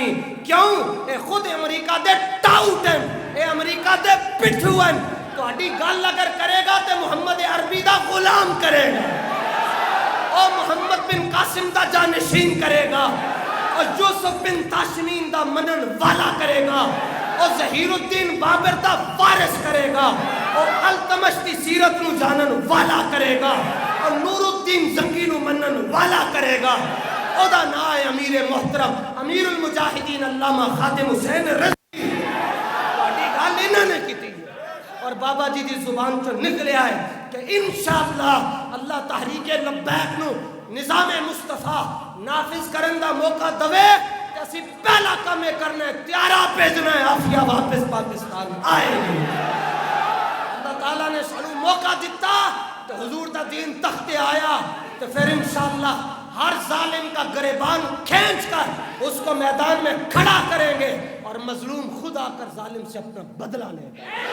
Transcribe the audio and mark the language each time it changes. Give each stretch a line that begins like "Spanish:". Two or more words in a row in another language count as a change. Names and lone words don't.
Punjabi: کیوں؟ اے خود امریکہ دے ٹاؤٹ ہیں، اے امریکہ دے پٹھو ہیں. تہاڈی گل اگر کرے گا تے محمد عربی دا غلام کرے گا، او محمد بن قاسم دا جانشین کرے گا، اور یوسف بن تاشمین دا منن والا کرے گا، اور ظہیر الدین بابر دا وارث کرے گا، اور التمش دی سیرت نو جانن والا کرے گا، اور نور الدین زنگی نو منن والا کرے گا. او دا نا ہے امیر محترم امیر المجاہدین علامہ خادم حسین رضوی. تہاڈی گل انہاں نے کیتی اور بابا جی دی زبان چوں نکلیا ہے کہ انشاءاللہ اللہ تحریک لبیک نو نظام مصطفیٰ نافذ کرن دا موقع دوے کہ اسی پہلا کام یہ کرنا ہے تیارہ بھیجنا ہے، عافیہ واپس پاکستان آئے گی. اللہ تعالیٰ نے سانو موقع دیتا تو حضور دا دین تختے آیا،
Urdu: تو پھر انشاءاللہ ہر ظالم کا گریبان کھینچ کر اس کو میدان میں کھڑا کریں گے، اور مظلوم خود آ کر ظالم سے اپنا بدلہ لے گا.